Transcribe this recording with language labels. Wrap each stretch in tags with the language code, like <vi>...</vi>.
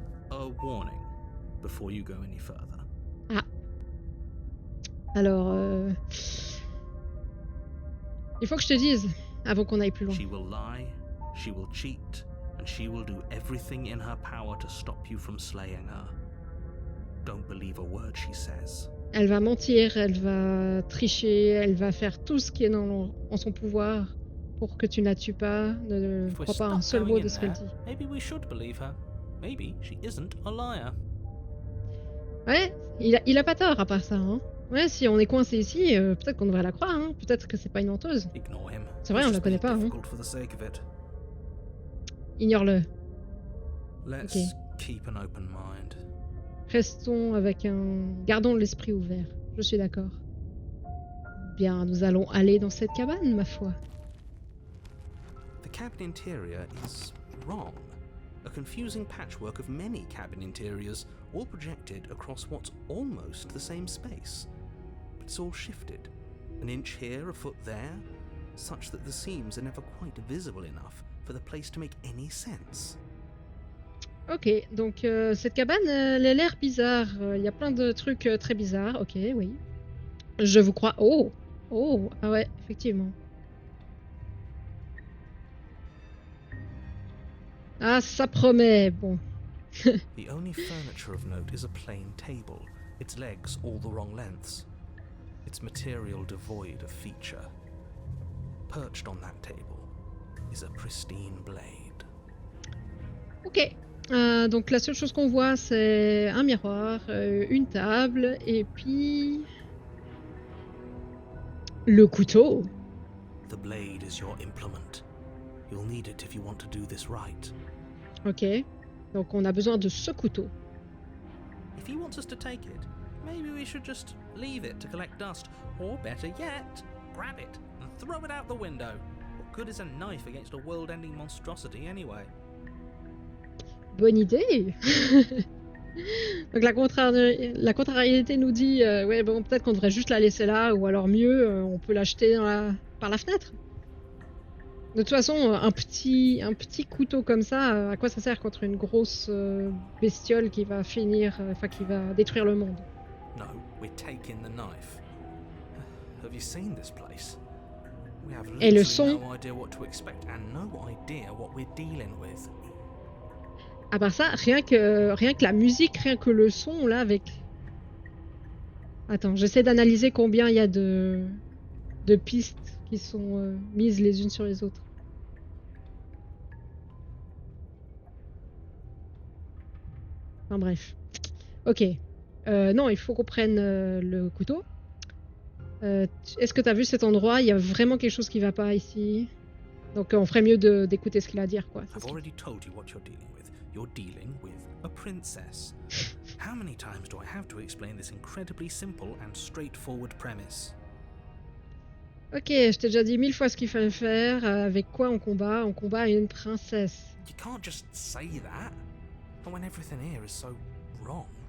<en>A warning before you go any further. Ah.</en> <fr>Alors, il faut que je te dise, avant qu'on aille plus loin.</fr> <en>She will lie, she will cheat, and she will do everything in her power to stop you from slaying her. Don't believe a word she says.</en> <fr>Elle va mentir, elle va tricher, elle va faire tout ce qui est en son pouvoir pour que tu ne la tues pas. Ne crois pas un seul mot de ce qu'elle dit.</fr> <en>Maybe we should believe her. Maybe she isn't a liar.</en> <fr>Ouais, il a pas tort à part ça, hein. Ouais, si on est coincé ici, peut-être qu'on devrait la croire, hein. Peut-être que c'est pas une menteuse.</fr> <en>Ignore him.</en> <fr>C'est vrai, on la connaît pas, hein.</fr> <en>For the sake of it.</en> <fr>Ignore-le.</fr> <en>Let's keep an open mind.</en> <fr>Restons gardons l'esprit ouvert. Je suis d'accord. Bien, nous allons aller dans cette cabane, ma foi.</fr> <en>The cabin interior is wrong. A confusing patchwork of many cabin interiors, all projected across what's almost the same space. But it's all shifted. An inch here, a foot there, such that the seams are never quite visible enough for the place to make any sense.</en> <fr>Ok, donc cette cabane, elle a l'air bizarre. Il y a plein de trucs très bizarres. Ok, oui. Je vous crois. Oh, ah ouais, effectivement. Ah, ça promet. Bon.</fr> <en>The only furniture of note is a plain table, its legs all the wrong lengths, its material devoid of feature. Perched on that table is a pristine blade.</en> <fr>Ok. Donc la seule chose qu'on voit, c'est un miroir, une table, et puis... le couteau.</fr> <en>The blade is your implement. You'll need it if you want to do this right.</en> <fr>Ok. Donc on a besoin de ce couteau.</fr> <en>If he wants us to take it, maybe we should just leave it to collect dust. Or better yet, grab it and throw it out the window. What good is a knife against a world-ending monstrosity anyway?</en> <fr>Bonne idée. Donc la contrariété nous dit ouais bon peut-être qu'on devrait juste la laisser là ou alors mieux on peut l'acheter par la fenêtre. De toute façon un petit couteau comme ça à quoi ça sert contre une grosse bestiole qui va finir qui va détruire le monde.</fr> <en>No, we're taking the knife. Have you seen this place? We have</en> <fr>Et le</fr> <en>literally</en> <fr>son.</fr> <en>no idea what to expect and no idea what we're dealing with.</en> <fr>À part ça, rien que la musique, rien que le son là avec. Attends, j'essaie d'analyser combien il y a de pistes qui sont mises les unes sur les autres. Enfin bref. Ok. Non, il faut qu'on prenne le couteau. Est-ce que tu as vu cet endroit? Il y a vraiment quelque chose qui va pas ici. Donc on ferait mieux d'écouter ce qu'il a à dire, quoi.</fr> <en>I've already told you what you're dealing with. You're dealing with a princess. How many times do I have to explain this incredibly simple and straightforward premise?</en> <fr>Ok, je t'ai déjà dit 1000 fois ce qu'il fallait faire. Avec quoi on combat? On combat une princesse.</fr> <en>You can't just say that. And when everything here is so wrong.</en>